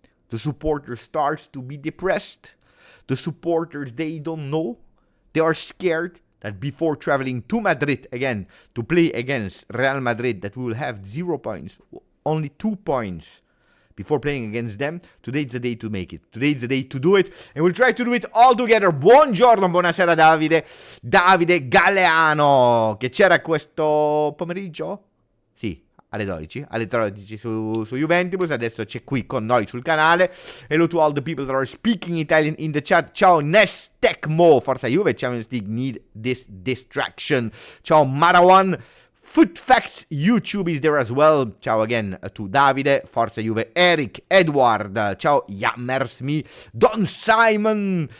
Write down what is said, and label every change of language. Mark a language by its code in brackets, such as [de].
[en] The supporters start to be depressed. The supporters, they don't know. They are scared that before traveling to Madrid again to play against Real Madrid, that we will have 0 points, only 2 points before playing against them. Today's the day to make it. Today's the day to do it, and we'll try to do it all together. [it] Buongiorno, buonasera Davide. Davide Galeano, che c'era questo pomeriggio? Sì, alle 12, alle 13 su Juventus. Adesso c'è qui con noi sul canale. [en] Hello to all the people that are speaking Italian in the chat. Ciao Nestecmo, [it] Forza Juve, [en] Champions League need this distraction. Ciao Marawan. Foot Facts YouTube is there as well. Ciao again to Davide, [it] Forza Juve, [en] Eric, Edward, ciao Yammersme, Don Simon.